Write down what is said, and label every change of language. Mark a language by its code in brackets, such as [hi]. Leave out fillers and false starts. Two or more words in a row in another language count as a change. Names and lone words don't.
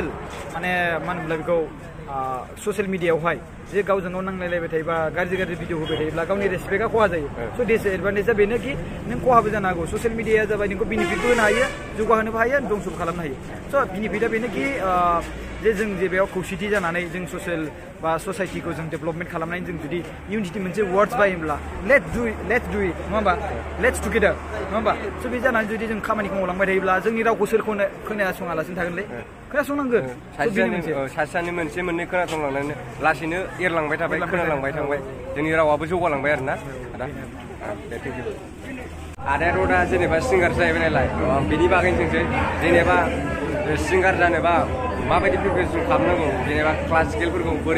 [brx] माने मा होनोब्ला बेखौ [en] social mediaयावहाय [brx] जे गावजों गाव नांलायलायबाय थायोबा गाज्रि भिडिअ होबाय थायोब्ला गावनि रेसपेक्टआ खहा जायो स' डिसएडभान्टेजआ बेनो कि नों खहाबो जानो हागौ [en] social mediaया [brx] जाबाय नोंखौ बेनिफिटबो होनो हायो जौगाहोनोबो हायो दंसबो खालामनो हायो स' बेनिफिटआ बेनो कि जे जों जे बेयाव खौसेथि जानानै जों ससियेल बा ससाइटिखौ जों डेभेलपमेन्ट खालामनानै जों जुदि इउनिटि मोनसे वार्डस बायोब्ला [en] let's do it [brx] नङा होमबा [en] let's together [brx] नङा होमबा स' बे जानानै जुदि जों खामानिखौ मावलांबाय थायोब्ला जोंनि रावखौ सोरखौनो खोनासङालासिनो थागोनलै खोनासंनांगोन सासेनि मोनसे मोननै खोनासंलांनानै लासैनो एरलांबाय थाबाय खोनालांबाय थांबाय जोंनि रावाबो जौगालांबाय आरोना आदा आदायाथ' दा जेनेबा सिंगार जाहैबाय नालाय बिनि बागैनो जोंसै जेनेबा सिंगार जानोबा माबायदि प्रिपेरेसन खालामनांगौ जेनेबा क्लासिकेलफोरखौ बोरै